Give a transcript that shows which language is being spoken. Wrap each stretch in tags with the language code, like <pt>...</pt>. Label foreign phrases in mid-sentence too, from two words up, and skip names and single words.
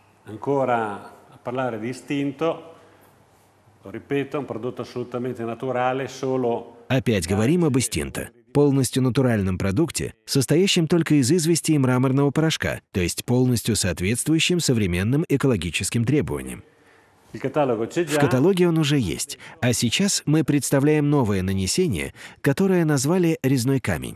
<it>ancora a parlare di istinto, lo ripeto, un prodotto assolutamente naturale, solo...</it> <ru>Опять говорим об истинто. Полностью натуральном продукте, состоящем только из извести и мраморного порошка, то есть полностью соответствующим современным экологическим требованиям. В каталоге он уже есть, а сейчас мы представляем новое нанесение, которое назвали «резной камень».</ru>